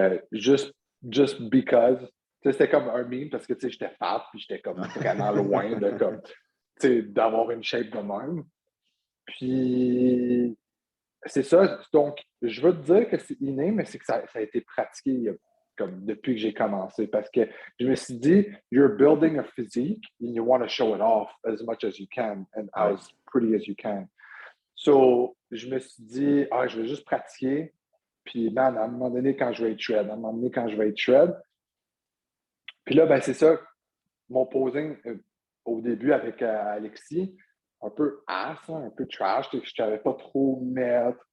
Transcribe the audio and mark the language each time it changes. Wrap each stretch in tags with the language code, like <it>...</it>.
<en>Just because.</en> <fr>C'était comme un meme parce que j'étais fat puis j'étais comme vraiment loin de comme d'avoir une shape de même. Puis c'est ça. Donc, je veux te dire que c'est inné, mais c'est que ça a été pratiqué comme depuis que j'ai commencé. Parce que je me suis dit,</fr> <en>you're building a physique and you want to show it off as much as you can and as pretty as you can.</en> <fr>So, je me suis dit, je vais juste pratiquer. Puis, man, à un moment donné, quand je vais être shred, puis là, ben, c'est ça, mon posing au début avec Alexis, un peu ass, un peu trash, je ne savais pas trop mettre.</fr>